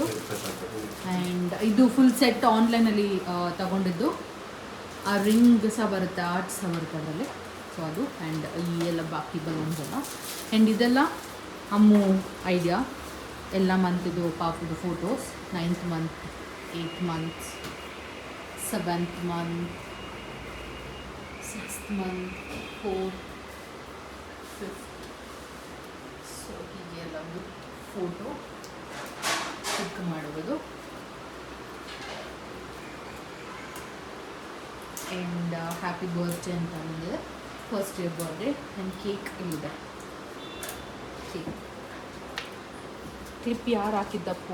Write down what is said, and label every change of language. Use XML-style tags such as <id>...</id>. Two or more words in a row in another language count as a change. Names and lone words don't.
<kn>ಆ್ಯಂಡ್ ಇದು</kn> <en>full set</en> <kn>ಆನ್ಲೈನಲ್ಲಿ ತಗೊಂಡಿದ್ದು. ಆ ರಿಂಗ್ ಸಹ ಬರುತ್ತೆ, ಆರ್ಟ್ಸ್ ಸಹ ಬರುತ್ತೆ ಅದರಲ್ಲಿ. ಸೊ ಅದು. ಆ್ಯಂಡ್ ಈ ಎಲ್ಲ ಬಾಕಿ ಬಲೂನ್ಸ್ ಎಲ್ಲ. ಆ್ಯಂಡ್ ಇದೆಲ್ಲ ಅಮ್ಮು ಐಡಿಯಾ. ಎಲ್ಲ ಮಂತಿದು ಪಾಪುದು ಫೋಟೋಸ್.</kn> <en>9th month, 8th month, 7th month, 6th month, 4th, 5th.</en> <kn>ಸೊ ಹೀಗೆ ಎಲ್ಲ ಒಂದು</kn> <en>photo click</en> <kn>ಮಾಡುವುದು. ಆ್ಯಂಡ್</kn> <en>happy birthday</en> <kn>ಅಂತ ಬಂದಿದೆ,</kn> <en>first year birthday.</en> <kn>ಆ್ಯಂಡ್ ಕೇಕ್ ಇಲ್ಲಿದೆ. ಕ್ಲಿಪ್ ಯಾರು ಹಾಕಿದ್ದಪ್ಪು?</kn>